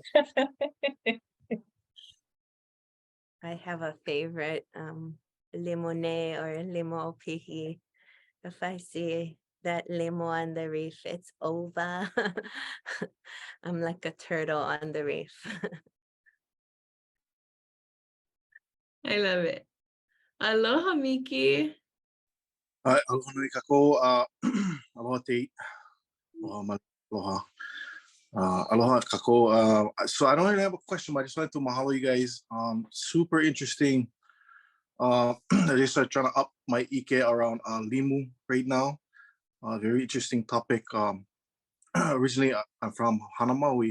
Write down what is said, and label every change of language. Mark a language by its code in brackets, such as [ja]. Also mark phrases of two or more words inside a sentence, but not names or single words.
[en] I have a favorite, limone or [haw] limo pihi. [en] If I see that limo on the reef, it's over. I'm like a turtle on the reef. I love it. [haw] Aloha, Miki. Aloha nui kako, aloha te, aloha. Aloha kako. [en] So I don't really have a question, but I just wanted to mahalo you guys. Super interesting. I just started trying to up my ike around limu right now. Very interesting topic. Originally, I'm from Hanamaui.